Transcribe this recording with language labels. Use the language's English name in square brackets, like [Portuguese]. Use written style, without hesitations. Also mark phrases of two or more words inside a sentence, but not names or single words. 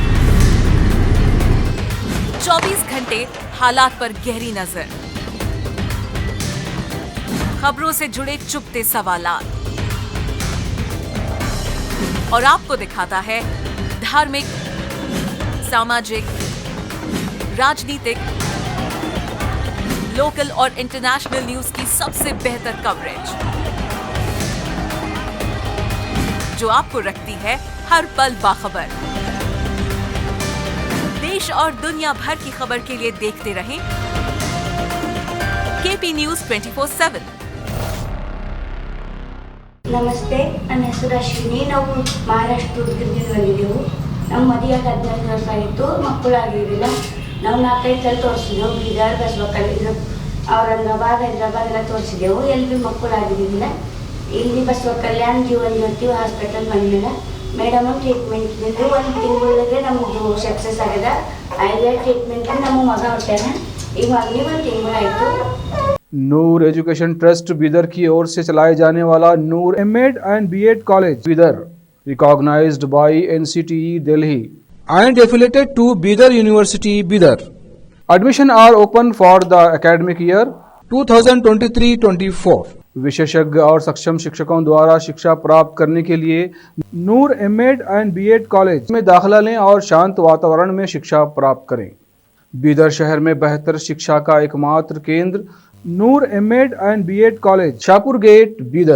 [Hindi] 24 घंटे हालात पर गहरी नजर, खबरों से जुड़े चुपते सवालात, और आपको दिखाता है धार्मिक, सामाजिक, राजनीतिक, लोकल और इंटरनेशनल न्यूज की सबसे बेहतर कवरेज, जो आपको रखती है हर पल बाखबर। देश और दुनिया भर की खबर के लिए देखते रहें केपी न्यूज 24/7। [Kannada] ನಮಸ್ತೆ, ನನ್ನ ಹೆಸರು ಅಶ್ವಿನಿ. ನಾವು ಮಹಾರಾಷ್ಟ್ರದಿಂದ ಬಂದಿದ್ದೆವು. ನಮ್ಮ ಮದುವೆಯಾಗಿ 14 ವರ್ಷ ಆಯಿತು, ಮಕ್ಕಳಾಗಿರಲಿಲ್ಲ. ನಾವು 4-5 ಸಲ ತೋರಿಸಿದೆವು. ಬೀದರ್, ಬಸವಕಲ್ಯಾಣ, ಔರಂಗಾಬಾದ್, ಹೈದರಾಬಾದ್ ಎಲ್ಲ ತೋರಿಸಿದೆವು. ಎಲ್ಲಿ ಮಕ್ಕಳಾಗಿರಲಿಲ್ಲ. ಇಲ್ಲಿ ಬಸವಕಲ್ಯಾಣ ಜೀವನ್ ಜ್ಯೋತಿ ಹಾಸ್ಪಿಟಲ್ ಬಂದಿಲ್ಲ. ಮೇಡಮ್ ಟ್ರೀಟ್ಮೆಂಟ್ ಇದ್ದು 1 ತಿಂಗಳಿಗೆ ನಮ್ಮದು ಸಕ್ಸಸ್ ಆಗಿದೆ. ಐದೇ ಟ್ರೀಟ್ಮೆಂಟ್ ನಮ್ಮ ಮಗ ಹೊಟ್ಟಾನ. ಈಗ ಮಗನಿಗೆ 1 ತಿಂಗಳಾಯಿತು. [Hindi] नूर एजुकेशन ट्रस्ट बीदर की ओर से चलाए जाने वाला नूर M.Ed and B.Ed कॉलेज बीदर, [English] recognized by NCTE Delhi and affiliated to Bidar University Bidar. Admission are open for the academic year 2023-24. [Hindi] विशेषज्ञ और सक्षम शिक्षकों द्वारा शिक्षा प्राप्त करने के लिए नूर M.Ed and B.Ed कॉलेज में दाखिला लें और शांत वातावरण में शिक्षा प्राप्त करें। बीदर शहर में बेहतर शिक्षा का एकमात्र केंद्र नूर M.Ed and B.Ed कॉलेज, शाहपुर गेट, बीदर।